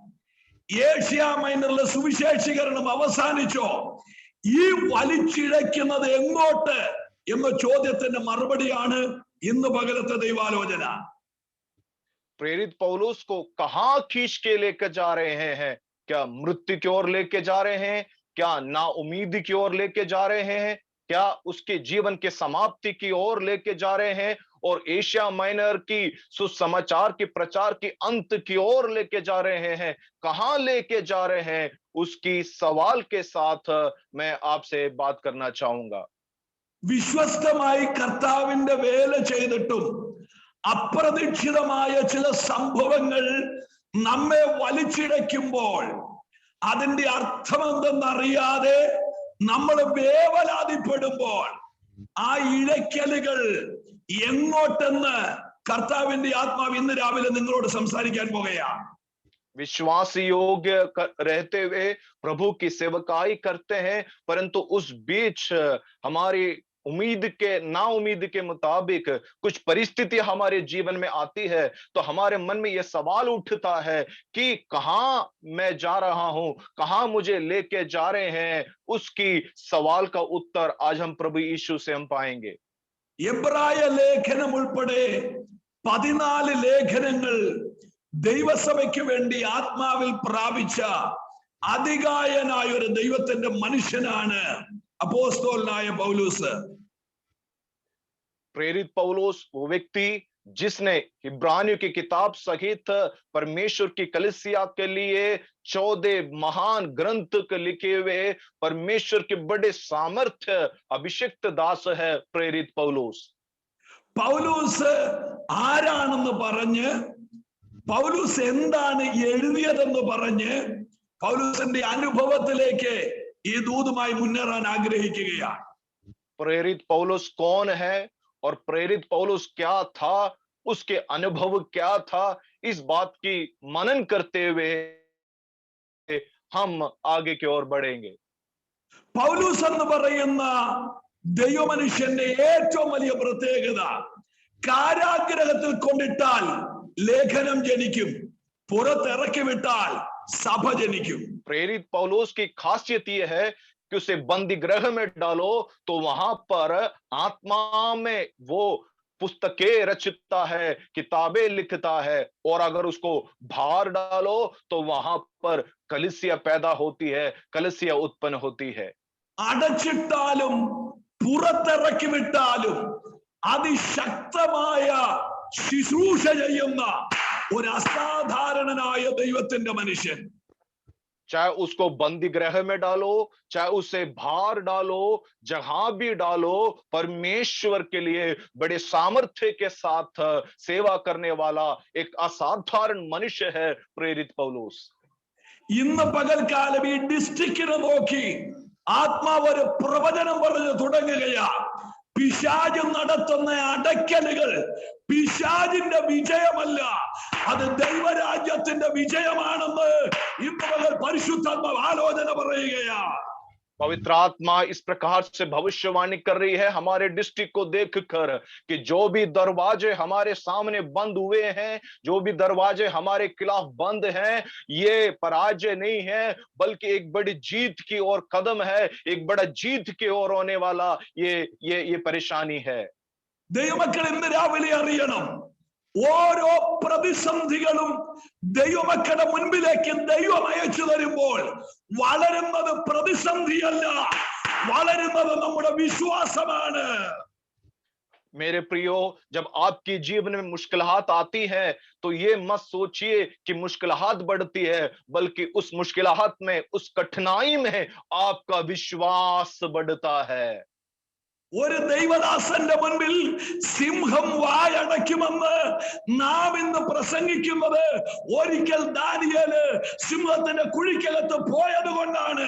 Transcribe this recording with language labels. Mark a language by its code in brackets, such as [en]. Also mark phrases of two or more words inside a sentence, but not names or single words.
[ml] ഏഷ്യ മൈനറിലെ സുവിശേഷീകരണം അവസാനിച്ചോ? ഈ വലിച്ചിഴയ്ക്കുന്നത് എങ്ങോട്ട് എന്ന ചോദ്യത്തിന്റെ മറുപടിയാണ് ഇന്ന് പകലത്തെ ദൈവാലോചന. [hi] प्रेरित पौलुस को कहां खींच के लेकर जा रहे हैं? क्या मृत्यु की ओर लेके जा रहे हैं? क्या ना उम्मीद की ओर लेके जा रहे हैं? क्या उसके जीवन के समाप्ति की ओर लेके जा रहे हैं? और एशिया माइनर की सुसमाचार की प्रचार की अंत की ओर लेके जा रहे हैं? कहां लेके जा रहे हैं? उसकी सवाल के साथ मैं आपसे बात करना चाहूंगा। [ml] വിശ്വസ്തമായി കർത്താവിന്റെ വേല ചെയ്തിട്ടും അപ്രതീക്ഷിതമായ ചില സംഭവങ്ങൾ നമ്മെ വലിച്ചിഴയ്ക്കുമ്പോൾ അതിന്റെ അർത്ഥമെന്തെന്നറിയാതെ നമ്മൾ വേവലാതിപ്പെടുമ്പോൾ ആ ഇഴയ്ക്കലുകൾ എങ്ങോട്ടെന്ന് കർത്താവിന്റെ ആത്മാവ് ഇന്ന് രാവിലെ നിങ്ങളോട് സംസാരിക്കാൻ പോകുകയാണ്. [hi] विश्वास योग्य रहते हुए प्रभु की सेवकाई करते हैं, परंतु उस बीच हमारी उम्मीद के ना उम्मीद के मुताबिक कुछ परिस्थिति हमारे जीवन में आती है, तो हमारे मन में यह सवाल उठता है कि कहां मैं जा रहा हूं, कहां मुझे लेके जा रहे हैं। उसकी सवाल का उत्तर आज हम प्रभु यीशु से हम पाएंगे। [ml] എബ്രായ ലേഖനം ഉൾപ്പെടെ 14 ലേഖനങ്ങൾ ദൈവസഭയ്ക്ക് വേണ്ടി ആത്മാവിൽ പ്രാപിച്ച അതികായനായ ഒരു ദൈവത്തിന്റെ മനുഷ്യനാണ് അപ്പോസ്തലനായ പൗലോസ്. [hi] प्रेरित पौलुस वो व्यक्ति जिसने इब्रानियों की किताब सहित परमेश्वर की कलीसिया के लिए 14 महान ग्रंथ के लिखे हुए परमेश्वर के बड़े सामर्थ्य अभिषिक्त दास है प्रेरित पौलुस। [ml] പൗലോസ് ആരാണെന്ന് പറഞ്ഞ്, പൗലോസ് എന്താണ് എഴുതിയതെന്ന് പറഞ്ഞ് പൗലോസിന്റെ അനുഭവത്തിലേക്ക് ഈ ദൂതുമായി മുന്നേറാൻ ആഗ്രഹിക്കുകയാണ്. [hi] प्रेरित पौलुस कौन है और प्रेरित पौलुस क्या था, उसके अनुभव क्या था, इस बात की मनन करते हुए हम आगे की ओर बढ़ेंगे। [ml] പൗലോസ് എന്ന് പറയുന്ന ദൈവമനുഷ്യന്റെ ഏറ്റവും വലിയ പ്രത്യേകത, കാരാഗ്രഹത്തിൽ കൊണ്ടിട്ടാൽ ലേഖനം ജനിക്കും, പുറത്തിറക്കി വിട്ടാൽ സഭ ജനിക്കും. [hi] प्रेरित पौलुस की खासियत यह है कि उसे बंदी गृह में डालो तो वहां पर आत्मा में वो पुस्तकें रचता है, किताबें लिखता है, और अगर उसको बाहर डालो तो वहां पर कलीसिया पैदा होती है, कलीसिया उत्पन्न होती है। [ml] അടച്ചിട്ടാലും പുറത്തിറക്കി വിട്ടാലും അതിശക്തമായ ശുശ്രൂഷ ചെയ്യുന്ന ഒരു അസാധാരണനായ ദൈവത്തിന്റെ മനുഷ്യൻ. [hi] चाहे उसको बंदी गृह में डालो, चाहे उसे बाहर डालो, जहां भी डालो, परमेश्वर के लिए बड़े सामर्थ्य के साथ सेवा करने वाला एक असाधारण मनुष्य है प्रेरित पौलुस। [ml] ഇന്ന് പകൽക്കാലം ഈ ഡിസ്ട്രിക്റ്റിനെ നോക്കി ആത്മാവ് ഒരു പ്രവചനം പറഞ്ഞു തുടങ്ങുകയാ. പിശാച് നടത്തുന്ന അടയ്ക്കലുകൾ പിശാചിന്റെ വിജയമല്ല, അത് ദൈവരാജ്യത്തിന്റെ വിജയമാണെന്ന് ഇന്ന് പകൽ പരിശുദ്ധാത്മാവ് ആലോചന പറയുകയാ. [hi] पवित्र आत्मा इस प्रकार से भविष्यवाणी कर रही है हमारे डिस्ट्रिक्ट को देखकर कि जो भी दरवाजे हमारे सामने बंद हुए हैं, जो भी दरवाजे हमारे खिलाफ बंद हैं, ये पराजय नहीं है बल्कि एक बड़ी जीत की ओर कदम है, एक बड़ा जीत की ओर होने वाला ये परेशानी है। [ml] ദൈവമക്കൾ ഇന്ന് രാവിലെ അറിയണം, ഓരോ പ്രതിസന്ധികളും ദൈവമക്കളുടെ മുൻപിലേക്ക് ദൈവം അയച്ചു തരുമ്പോൾ വളരുന്നത് പ്രതിസന്ധിയല്ല, വളരുന്നത് നമ്മുടെ വിശ്വാസമാണ്. [hi] मेरे प्रियो, जब आपके जीवन में मुश्किलात आती है तो ये मत सोचिए कि मुश्किलात बढ़ती है, बल्कि उस मुश्किलात में, उस कठिनाई में आपका विश्वास बढ़ता है। [ml] ഒരു ദൈവദാസന്റെ മുൻപിൽ സിംഹം വായടയ്ക്കുമെന്ന് നാം ഇന്ന് പ്രസംഗിക്കുന്നത് ഒരിക്കൽ ദാനിയേല് സിംഹത്തിന്റെ കുഴിക്കകത്ത് പോയത് കൊണ്ടാണ്.